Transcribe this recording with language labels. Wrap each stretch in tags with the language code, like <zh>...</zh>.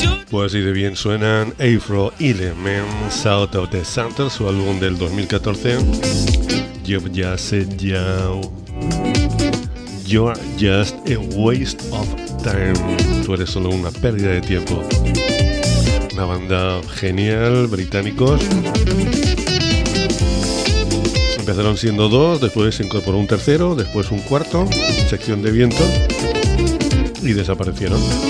<es>pues, y de bien suenan Afro Elements, Out of the Center, su álbum del 2014.</es> <en>You just said you. You're just a waste of time.</en> <es>Tú eres solo una pérdida de tiempo. Una banda genial, británicos. Empezaron siendo dos, después se incorporó un tercero, después un cuarto, sección de viento, y desaparecieron.</es>